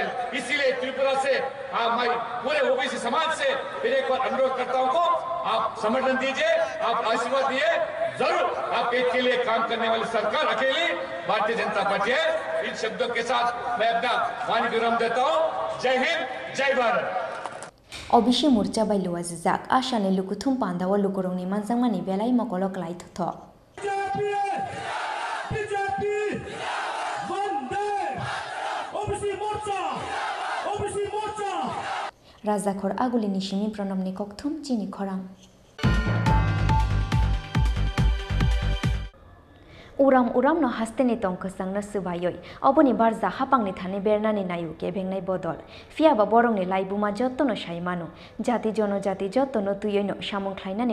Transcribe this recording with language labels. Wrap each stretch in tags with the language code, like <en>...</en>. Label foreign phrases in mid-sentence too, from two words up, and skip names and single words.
<hi>इसीलिए त्रिपुरा से मैं पूरे ओबीसी समाज से फिर एक बार अनुरोध करता हूं को आप समर्थन दीजिए आप आशीर्वाद दिए जरूर आप एक के लिए काम करने वाली सरकार अकेली भारतीय जनता पार्टी है। इन शब्दों के साथ मैं अपना वाणी विराम देता हूं। जय हिंद जय भारत।</hi> <trp>ओबीसी मोर्चा बाय लुआजिजाक आशाने लुकुथुम पांदावा लुकुरंगनि मानजांमानि बेलाय मकलक लाइथथ राजाखर आगुलिनि सिमि प्रणबनि ककथुम चिनि खरां उराम उराम न हास्तेनि तंखसांनो सुबायै अबनि बारजा हापांनि थाने बेरनानि नायु केबेंनाय बदल फियाबा बरंनि लाइबुमा जत्तनो साइमानु जाति जनजाति जत्तनो तुयैनो सामुंख्लायनानि</trp>